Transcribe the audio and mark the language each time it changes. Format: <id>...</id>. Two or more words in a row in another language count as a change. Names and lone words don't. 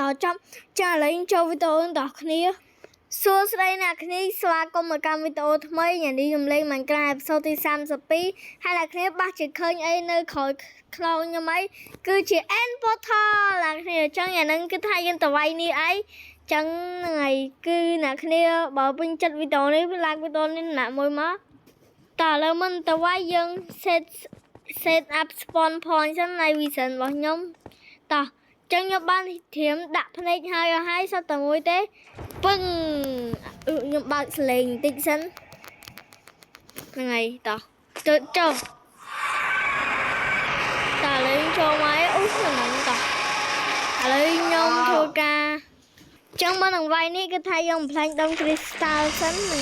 <km>ចប់ចាឥឡូវចូលវីដេអូដល់គ្នាសួស្តីអ្នកគ្នាស្វាគមន៍មកកាន់វីដេអូថ្មីញ៉ាំនេះខ្ញុំលេង Minecraft អេពីសូតទី32 ហើយអ្នកគ្នាបាសជាឃើញអីនៅក្រោយខ្លោងខ្ញុំអីគឺជា End Portal អ្នកគ្នាអញ្ចឹងអាហ្នឹង គឺថាយើងទៅវាយនេះអីចឹងហ្នឹងហើយគឺអ្នកគ្នាបើពេញចិត្តវីដេអូនេះ like វីដេអូនេះណាមួយមកតើឥឡូវមិនទៅវាយយើង</km> <en>set up spawn point</en> <km>សិននៃ vision របស់ខ្ញុំតោះចឹងខ្ញុំបានត្រៀមដាក់ភ្នែកហើយសត្វតែមួយទេពឹងខ្ញុំបើកសលេងបន្តិចសិនហ្នឹងហើយតោះទៅចុះ តើលេងចូលមកអូហ្នឹងតោះឥឡូវខ្ញុំធ្វើការចឹងមកនឹងវាយនេះគឺថាយើងបំផ្លាញដុំ crystal សិនហ្នឹង</km>